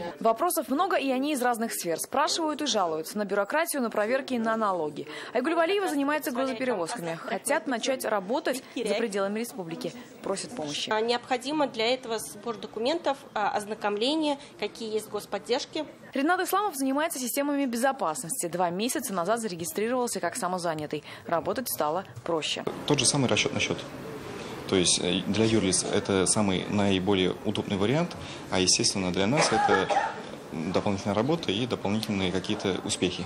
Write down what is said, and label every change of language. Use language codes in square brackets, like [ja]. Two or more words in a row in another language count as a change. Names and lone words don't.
[ru] Вопросов много, и они из разных сфер. Спрашивают и жалуются на бюрократию, на проверки и на налоги. Айгуль Валиева занимается грузоперевозками. Хотят начать работать за пределами республики. Просят помощи. Необходимо для этого сбор документов, ознакомление, какие есть господдержки. Ринат Исламов занимается системами безопасности. 2 месяца назад зарегистрировался как самозанятый. Работать стало проще. Тот же самый расчетный счет. То есть для юрлиц это самый наиболее удобный вариант, а естественно для нас это дополнительная работа и дополнительные какие-то успехи.